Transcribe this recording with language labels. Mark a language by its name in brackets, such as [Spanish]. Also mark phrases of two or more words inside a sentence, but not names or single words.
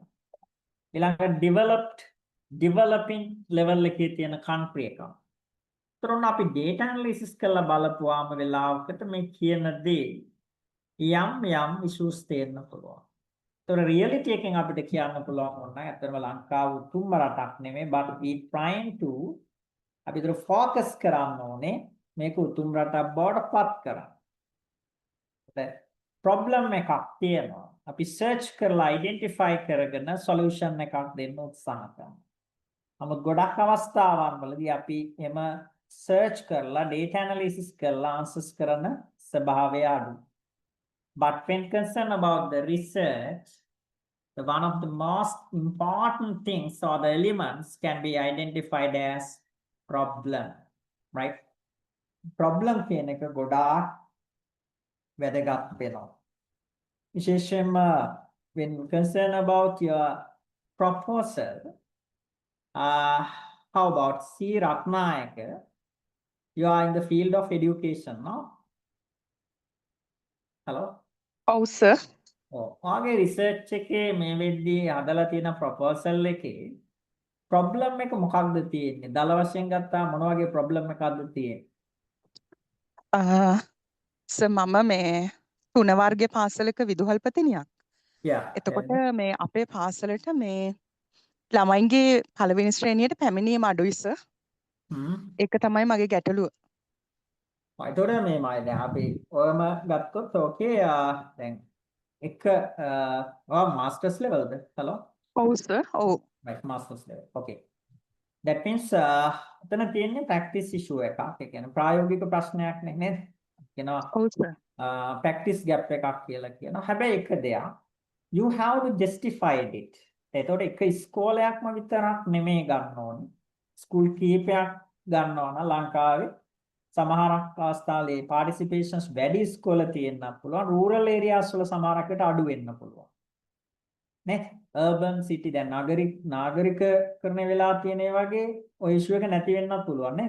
[Sinhala] ඊළඟ [English] developing level [Sinhala] එකේ තියෙන country එකක්. එතකොට අපි [English] data analysis [Sinhala] කරලා බලපුවාම වෙලාවකට මේ කියන දේ යම් issues තේරෙන්න පුළුවන්. එතකොට reality එකෙන් අපිට කියන්න පුළුවන් වුණා ඇත්තටම ලංකාව උතුම්ම රටක් නෙමෙයි, [English] but we trying to [Sinhala] අපි ඒතර focus කරන්න ඕනේ මේක උතුම් රටක් බවට පත් කරන්න. problem එකක් තියෙනවා. අපි search කරලා identify කරගෙන solution එකක් දෙන්න උත්සාහ කරනවා. නමුත් ගොඩක් අවස්ථාවන් වලදී අපි එම search කරලා [English] data analysis [Sinhala] කරලා answers කරන ස්වභාවය අඩුයි. [English] But when concerned about the research, one of the most important things or the elements can be identified as problem, right? [Sinhala] Problem කියන එක ගොඩාක් වැදගත් වෙනවා. විශේෂයෙන්ම [English] when concerned about your proposal, how about C. Ratnayaka? You are in the field of education, no? Hello? [Sinhala] ඔව් සර්. ඔයාගේ රිසර්ච් එකේ මේ වෙද්දී හදලා තියෙන ප්‍රොපෝසල් එකේ ප්‍රොබ්ලම් එක මොකක්ද තියෙන්නේ? දල වශයෙන් ගත්තා මොන වගේ ප්‍රොබ්ලම් එකක්ද තියෙන්නේ? සර් මම මේ 3 වර්ගයේ පාසලක විදුහල්පතිනියක්. [English] Yeah. [Sinhala] එතකොට මේ අපේ පාසලට මේ ළමයින්ගේ පළවෙනි ශ්‍රේණියට පැමිණීම අඩුයි සර්. ඒක තමයි මගේ ගැටලුව. ඒතකොට මේ මම දැන් අපි ඔයම ගත්තොත් ඕකේ දැන් එක ඔයා [English] masters levelද? hello? [Sinhala] ඔව් සර්. ඔව්. [English] right masters level. Okay. That means [Sinhala] එතන තියෙන්නේ [English] practice issue එකක්. [Sinhala] ඒ කියන්නේ ප්‍රායෝගික ප්‍රශ්නයක් නේ නේද? කියනවා ඔව් සර්. [English] practice gap [Sinhala] එකක් කියලා කියනවා. හැබැයි එක දෙයක් [English] you have to justify it. [Sinhala] එතකොට එක ඉස්කෝලයක්ම විතරක් නෙමෙයි ගන්න ඕනේ. ස්කූල් කීපයක් ගන්නවා නම් ලංකාවේ සමහරක් අවස්ථාවලේ participations වැඩි ඉස්කෝල තියෙන්න පුළුවන්. [English] rural areas [Sinhala] වල සමහරකට අඩු වෙන්න පුළුවන්. නේ? [English] urban city [Sinhala] දැන් නාගරිකකරණය වෙලා තියෙන වගේ ඔය ඉෂුව එක නැති වෙන්නත් පුළුවන් නේද?